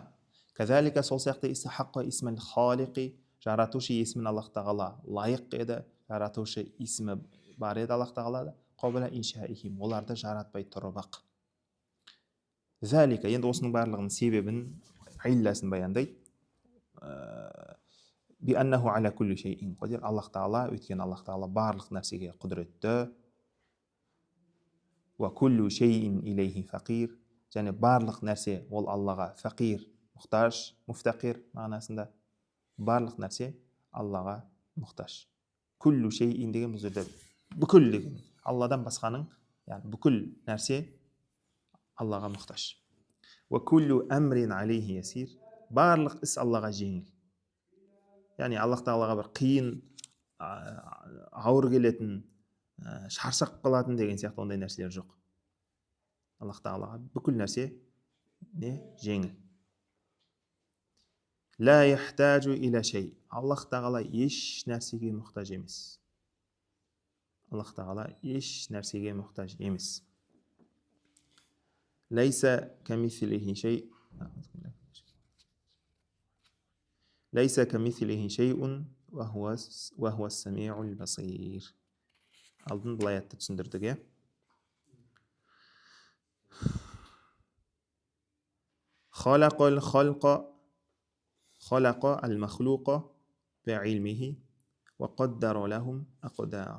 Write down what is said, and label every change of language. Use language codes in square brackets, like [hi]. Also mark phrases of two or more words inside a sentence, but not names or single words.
[kk] Кәзалика, сол сияқты [ar] استحق اسم الخالق, [kk] жаратушы есімін Аллах тағала лайық еді, жаратушы есімі бар еді Аллах тағалада. [ar] قبل إنشائهم, [kk] оларды жаратпай тұрып ақ. Залика, енді осының барлығының себебін, илласын баяндайды. [ar] بأنه على كل شيء قدير. [kk] Аллах тағала, өйткені Аллах тағала барлық нәрсеге құдіретті. [ar] وكل شيء إليه فقير. [kk] Және барлық нәрсе ол Аллаға фақир, мұқтаж, муфтақир мағынасында. Барлық нәрсе Аллаға мұқтаж. [ar] كل شيء [kk] деген бұл жерде бүкіл деген. Алладан басқаның, яғни бүкіл нәрсе Аллаға мұқтаж. [ar] وكل أمر عليه يسير. [kk] Барлық іс Аллаға жеңіл. Яғни Аллах Тағалаға бір қиын, ауыр келетін, шаршап қалатын деген сияқты ондай нәрселер жоқ. Аллах Тағалаға бүкіл нәрсе не жеңіл. [ar] لا يحتاج إلى شيء. [kk] Аллах Тағала еш нәрсеге мұқтаж емес. Аллах Тағала еш нәрсеге мұқтаж емес. [ar] ليس كمثله شيء. ليس كمثله شيء وهو السميع البصير. [kk] Алдын бұл аятты түсіндірдік, [ar] خلق الخلق خلق المخلوق بعلمه وقدر لهم أقدارا.